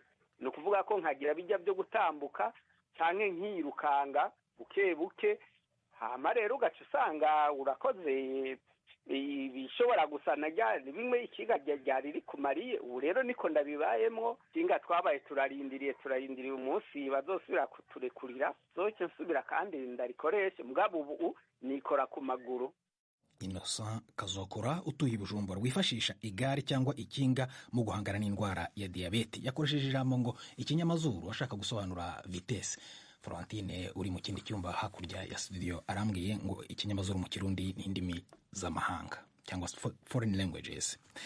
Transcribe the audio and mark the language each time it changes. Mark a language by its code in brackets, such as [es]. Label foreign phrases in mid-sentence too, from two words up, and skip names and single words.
[rn] Ni ukuvuga ko nkagira bijya byo gutambuka canke nkirukanga buke buke, hama rero ugaca usanga urakoze bishobora gusa na bimwe ikiga ryari rikumariye. Ubu rero niko ndabibayemwo, ikinga twabaye turarindiriye umunsi bazosubira kuturekurira, zoce nsubira kandi ndarikoreshe, mugabo ubu nikora ku maguru. [rw] Innocent Kazokora utuye i Bujumbura wifashisha igare cyangwa ikinga mu guhangana n'indwara ya diyabete, yakoresheje ijambo ngo ikinyamazuru ashaka gusobanura vitesse. Florentine uri mu kindi cyumba hakurya ya studio arambwiye ngo ikinyamazuru mu Kirundi ni indimi z'amahanga cyangwa [en] foreign languages.